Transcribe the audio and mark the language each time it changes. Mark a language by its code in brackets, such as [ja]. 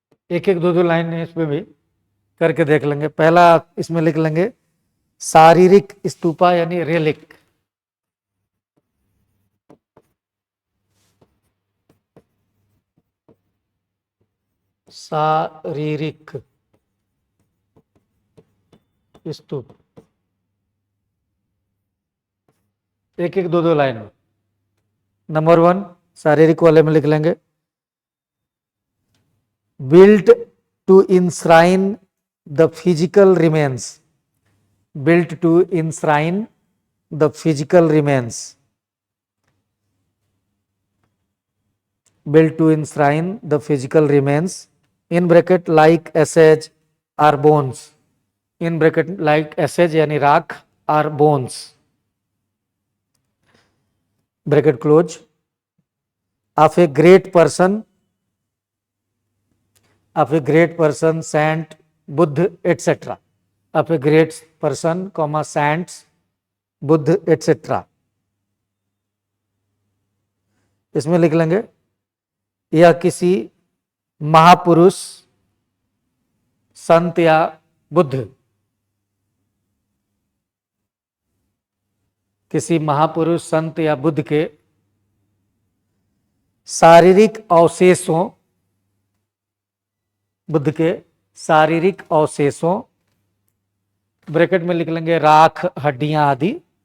[hi] एक एक दो दो लाइन इसमें भी करके देख लेंगे। पहला इसमें लिख लेंगे शारीरिक स्तूपा यानी रेलिक, शारीरिक स्तूप। एक एक दो दो लाइन में। नंबर 1 शारीरिक वाले में लिख लेंगे, [en] built to enshrine the physical remains, built to enshrine the physical remains, built to enshrine the physical remains, in bracket like ashes or bones, in bracket like ashes [hi] यानी राख [en] or bones, bracket close, of a great person, of a great person, saint, Buddha etc. of a great person, comma saints, Buddha etc. [hi] इसमें लिख लेंगे, यह किसी महापुरुष, संत या बुद्ध, किसी महापुरुष, संत या बुद्ध के शारीरिक अवशेषों, बुद्ध के शारीरिक अवशेषों, ब्रैकेट में लिख लेंगे राख, हड्डियां आदि,